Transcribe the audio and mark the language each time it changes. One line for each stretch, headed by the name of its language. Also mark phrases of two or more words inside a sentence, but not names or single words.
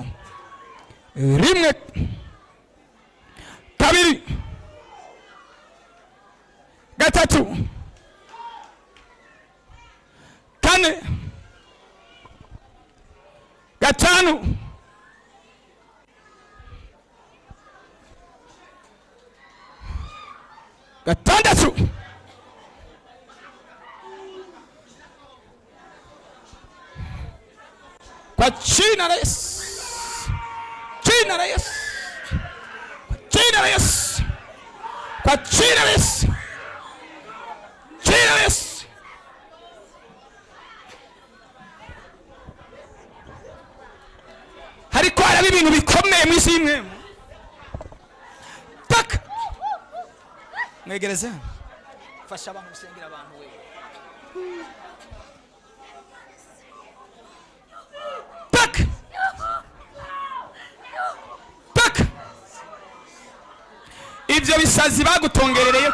Rundi: Rimwe, kabiri, gatatu, kane, gatanu, gatandatu,
Swahili: kwa jina la Yesu, jina la Yesu, kwa jina la Yesu, kwa jina la Yesu, jina la Yesu.
Rundi: Hariko haraba ibintu bikomeye mu isi y'imwe. Tak mwegereze fasha abantu gusengera abantu we. Tak tak ibyo bisazi bagutongerereye.